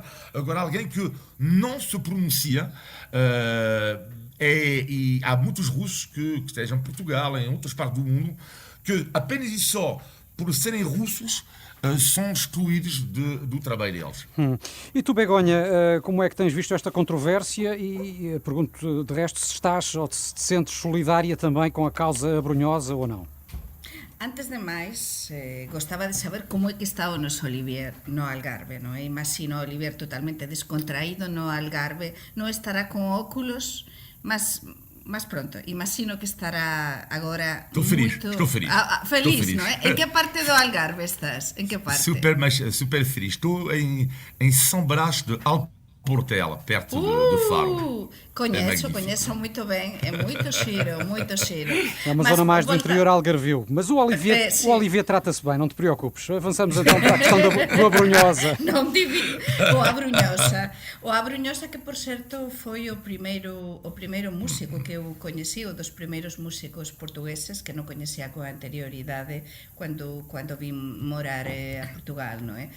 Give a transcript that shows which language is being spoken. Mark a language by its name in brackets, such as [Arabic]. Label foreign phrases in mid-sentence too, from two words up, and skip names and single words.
[Portuguese] Agora, alguém que não se pronuncia, e há muitos russos que estejam em Portugal, em outras partes do mundo, que apenas e só por serem russos, são excluídos do trabalho deles. E tu, Begonha, como é que tens visto esta controvérsia? E pergunto, de resto, se estás ou se te sentes solidária também com a causa abrunhosa ou não? [Galician] Antes de máis, gostaba de saber como é que está o noso Olivier no Algarve, non é? Imagino o Olivier totalmente descontraído no Algarve, non estará con óculos, mas pronto, imagino que estará agora [Portuguese] estou feliz. [Galician] Feliz, non é? En que parte do Algarve estás? En que parte? Super feliz. [Portuguese] Estou em São Brás de Alportel, perto do Faro. Conheço muito bem, é muito giro, muito giro. É uma zona mais do interior algarvio. Mas o Olivier trata-se bem, não te preocupes. Avançamos então para a questão do Abrunhosa. [Galician] Non divi o Abrunhosa que, por certo, foi o primeiro músico que eu coñecí, o dos primeiros músicos portugueses que non coñecía con anterioridade cando vim morar a Portugal, non é?